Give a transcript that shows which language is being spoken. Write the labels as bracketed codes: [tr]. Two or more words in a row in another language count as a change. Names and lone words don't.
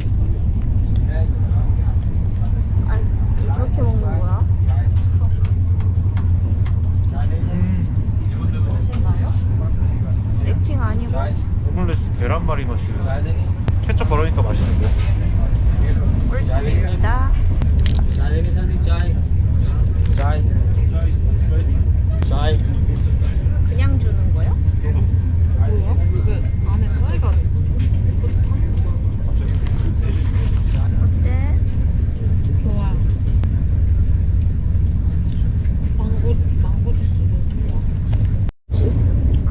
[ko] 아니, 이렇게 먹는 거야? 맛있나요? 액팅 아니고? 오믈렛 계란말이 맛이에요. 케첩 바르니까 맛있는데. 꿀팁입니다. [hi] चाय में सब्जी चाय चाय चाय [ko] 그냥 주는 거야? 뭐야? 그게 안에 짜이가 그것도 타는 거야? 어때? 좋아요. 망고 주스도 좋아.